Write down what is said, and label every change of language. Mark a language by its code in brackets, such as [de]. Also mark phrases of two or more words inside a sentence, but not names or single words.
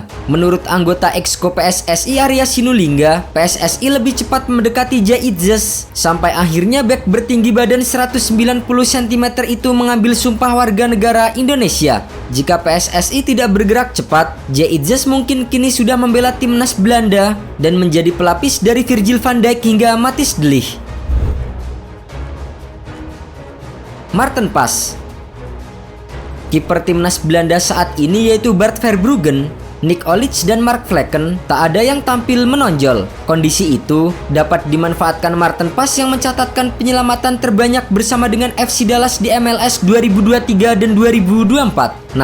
[id] Menurut anggota Exco PSSI Arya Sinulinga, PSSI lebih cepat mendekati Jay Itzes sampai akhirnya bek bertinggi badan 190 cm itu mengambil sumpah warga negara Indonesia. Jika PSSI tidak bergerak cepat, Jay Itzes mungkin kini sudah membela Timnas Belanda dan menjadi pelapis dari Virgil van Dijk hingga Matthijs de Ligt. Maarten Pas. Kiper Timnas Belanda saat ini yaitu Bart Verbruggen, Nick Olic dan Mark Vlekken tak ada yang tampil menonjol. Kondisi itu dapat dimanfaatkan Maarten Pas yang mencatatkan penyelamatan terbanyak bersama dengan FC Dallas di MLS 2023 dan 2024.